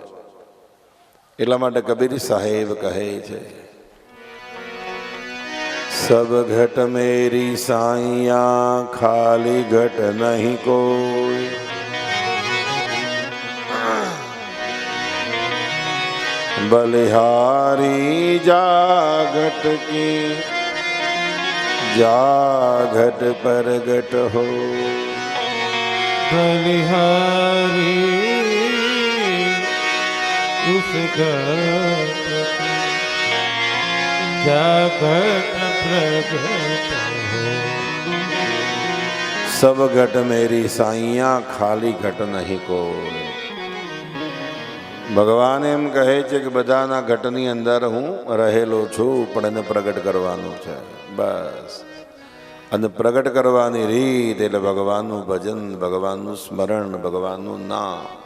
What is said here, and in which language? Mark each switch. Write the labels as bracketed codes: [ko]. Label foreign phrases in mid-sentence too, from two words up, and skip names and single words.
[gu] એટલા માટે કબીર સાહેબ કહે છે, [hi] सब घट मेरी साइयाँ खाली घट नहीं कोई, बलिहारी जागट की जागट परगट हो. बलिहारी उस घट जागट प्रगट हो. सब घट मेरी साइया खाली घट नहीं कोई. [gu] ભગવાન એમ કહે છે કે બધાના ઘટની અંદર હું રહેલો છું, પણ એને પ્રગટ કરવાનું છે બસ. અને પ્રગટ કરવાની રીત એટલે ભગવાનનું ભજન, ભગવાનનું સ્મરણ, ભગવાનનું નામ.